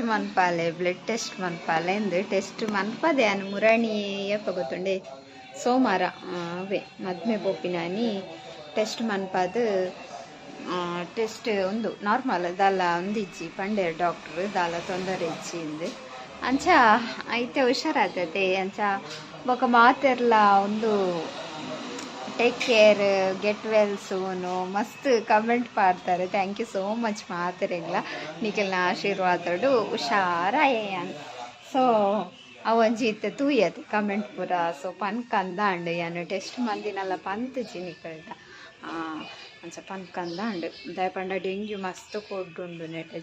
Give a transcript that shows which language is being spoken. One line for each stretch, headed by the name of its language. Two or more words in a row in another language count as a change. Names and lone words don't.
Tulu: ಮನ್ಪಾಲೆ
English: blood test
Tulu: ಮನ್ಪಾಲೆ ಎಂದು ಟೆಸ್ಟ್ ಮನ್ಪದೆ ಅನ್ನು ಮುರಾಣಿ ಯಪ್ಪ ಗೊತ್ತುಂಡೆ ಸೋಮವಾರ ಅವೇ ಮದ್ಮೆ ಬೋಪಿನಾನಿ ಟೆಸ್ಟ್ ಮನ್ಪದು ಟೆಸ್ಟ್ ಒಂದು ನಾರ್ಮಲ್ ದಾಲ ಒಂದಿಜ್ಜಿ ಪಂಡೆ ಡಾಕ್ಟ್ರು ದಾಲ ತೊಂದರೆ ಇಜ್ಜಿಂದು ಅಂಚ ಐತೆ ಹುಷಾರಾಗ್ತದೆ ಅಂಚ ಬೊಕ ಮಾತೆರ್ಲ ಒಂದು
English: take care get well soon
Tulu: ಮಸ್ತ್ ಕಮೆಂಟ್ ಮಾಡ್ತಾರೆ.
English: thank you so much
Tulu: ಮಾತೆರೆಗ್ಲ ನಿಖಿಲ್ನ ಆಶೀರ್ವಾದಡು ಹುಷಾರಾಯನ್. ಸೊ ಅವೊಂಜಿ ಇತ್ತೆ ತೂಯದು ಕಮೆಂಟ್ ಪೂರ. ಸೊ ಪನ್ಕಂದಾಂಡು ಯಾನು ಟೆಸ್ಟ್ ಮಂದಿನೆಲ್ಲ ಪಂತಜಿ ನಿಖಿಲ್ದ ಅಂಚ ಪನ್ಕಂದಾಂಡು ದಯಪಂಡ ಡೆಂಗ್ಯೂ ಮಸ್ತ್ ಕೊಡ್ಡುಂಡು ನೆಟ್ಟೆ